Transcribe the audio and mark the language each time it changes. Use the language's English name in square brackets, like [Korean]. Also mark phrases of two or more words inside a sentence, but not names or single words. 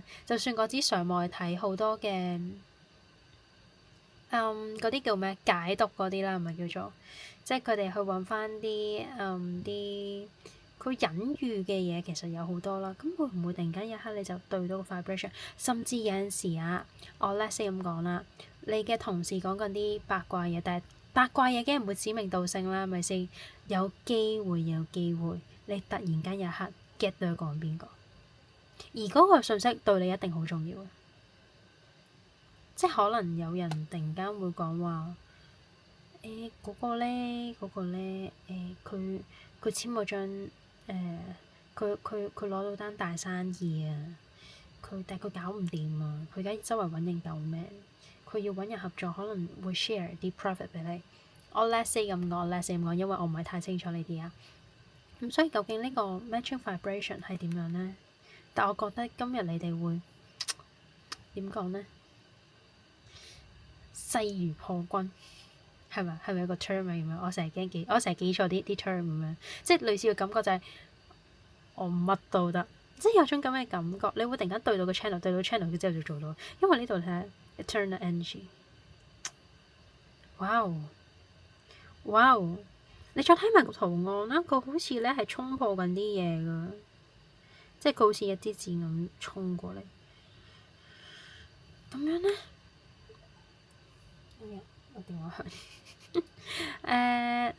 [Cantonese] 就算嗰啲上網去睇好多嘅嗰啲叫咩解讀嗰啲啦，係咪叫做即係佢哋去揾翻啲啲佢隱喻嘅嘢，其實有好多啦。咁會唔會突然間一刻你就對到個 vibration？甚至有陣時啊，我 [English] let's say [Cantonese] 咁講啦，你嘅同事講緊啲八卦嘢，但係八卦嘢梗係唔會指名道姓啦，係咪先？有機會，你突然間一刻 get 到講邊個，而嗰個信息對你一定好重要嘅，即係可能有人突然間會講話嗰個咧，佢簽嗰張佢攞到單大生意啊！但係佢搞唔掂啊！佢而家周圍揾人救命，佢要揾人合作，可能會 share 啲 profit 俾你。我 [English] let's say [Cantonese] 咁講，因為我唔係太清楚呢啲啊。咁所以究竟呢個 [English] matching vibration [Cantonese] 係點樣呢？但我覺得今日你哋會點講呢？勢如破軍係咪？係咪有個 term 咁樣？我成日記錯啲 term 咁樣，即係類似嘅感覺就係、我乜都得。即係有種咁嘅感覺，你會突然間對到個 channel，對到 channel 之後就做到，因為呢度睇 [English] eternal energy。哇哦，哇哦！ [Cantonese] 你再睇埋個圖案啦，佢好似咧係衝破緊啲嘢噶，即係佢好似一支箭咁衝過嚟。咁樣咧，我電話響。